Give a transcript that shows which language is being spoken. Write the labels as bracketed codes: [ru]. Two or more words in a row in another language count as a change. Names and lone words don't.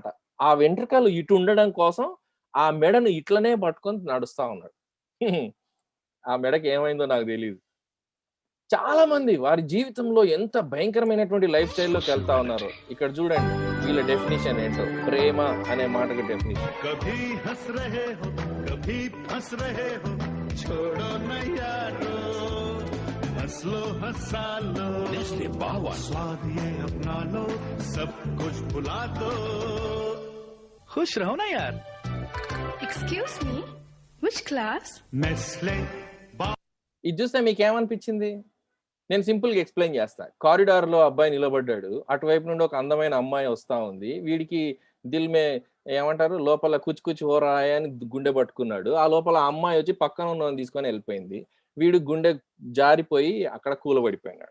[te] ఆ వెంట్రుకలు ఇటు ఉండడం కోసం ఆ మెడను ఇట్లనే పట్టుకొని నడుస్తా ఉన్నాడు. ఆ మెడకి ఏమైందో నాకు తెలియదు. చాలా మంది వారి జీవితంలో ఎంత భయంకరమైనటువంటి [en] life style [te] వెళ్తా ఉన్నారు. ఇక్కడ చూడండి వీళ్ళ డెఫినేషన్ ఏంటో. ప్రేమ అనే మాటకు డెఫినేషన్. [hi] कभी हंस रहे हो कभी फंस रहे हो छोड़ो न यारो हंस लो हंसा लो स्वाद ये अपना लो सब कुछ भुला दो खुश रहो ना यार. [en] Excuse me, which class? Nestle [te] ఇది చూస్తే మీకు ఏమనిపించింది? నేను [en] simple explain [te] చేస్తా. కారిడార్లో అబ్బాయి నిలబడ్డాడు, అటువైపు నుండి ఒక అందమైన అమ్మాయి వస్తా ఉంది. వీడికి [hi] दिल में [te] ఏమంటారు, లోపల [hi] कुछ कुछ होरया [te] అని గుండె పట్టుకున్నాడు. ఆ లోపల ఆ అమ్మాయి వచ్చి పక్కన ఉన్న తీసుకొని వెళ్ళిపోయింది. వీడు గుండె జారిపోయి అక్కడ కూలబడిపోయినాడు.